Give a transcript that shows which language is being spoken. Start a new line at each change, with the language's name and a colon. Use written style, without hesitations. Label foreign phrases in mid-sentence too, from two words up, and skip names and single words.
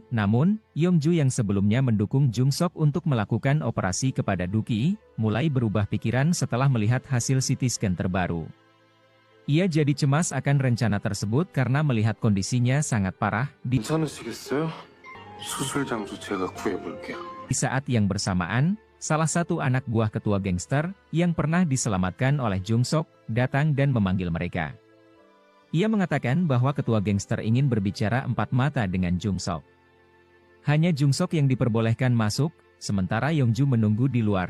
Indonesian: Namun, Yongju yang sebelumnya mendukung Jung Seok untuk melakukan operasi kepada Duki, mulai berubah pikiran setelah melihat hasil
English: CT scan
Indonesian: terbaru. Ia jadi cemas akan rencana tersebut karena melihat kondisinya sangat parah.
Korean: 수술 장소 제가 구해볼게요.
Indonesian: Di saat yang bersamaan, salah satu anak buah ketua gangster yang pernah diselamatkan oleh Jung Sok datang dan memanggil mereka. Ia mengatakan bahwa ketua gangster ingin berbicara empat mata dengan Jung Sok. Hanya Jung Sok yang diperbolehkan masuk, sementara Yongju menunggu di luar.